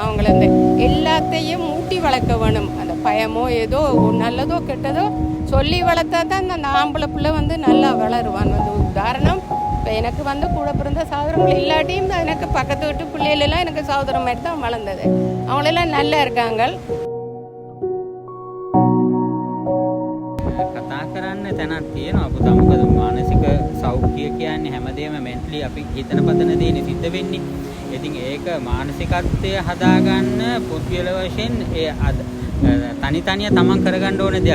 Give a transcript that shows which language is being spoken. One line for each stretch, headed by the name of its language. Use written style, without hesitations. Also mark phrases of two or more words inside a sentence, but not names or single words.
Tamil: அவங்கள எல்லாத்தையும் ஊட்டி வளர்க்க வேணும். அந்த பயமோ ஏதோ நல்லதோ கெட்டதோ சொல்லி வளர்த்தா தான் அந்த ஆம்பளை பிள்ளை நல்லா வளருவான். உதாரணம், இப்போ எனக்கு கூட பிறந்த சகோதரங்கள் இல்லாட்டியும் எனக்கு பக்கத்து வீட்டு பிள்ளைகளெல்லாம் எனக்கு சகோதரம் மாதிரி தான் வளர்ந்தது. அவங்களெல்லாம் நல்லா இருக்காங்க.
Sinhala: කතා කරන්න තැනක් තියෙනවා පුතා. මොකද මානසික සෞඛ්‍ය කියන්නේ හැමදේම මෙන්ටලි අපි හිතන පතන දේනේ සිද්ධ වෙන්නේ. ඉතින් ඒක මානසිකත්වය හදාගන්න පුද්ගල වශයෙන් තනි තනිය තමන් කරගන්න ඕන දෙයක්.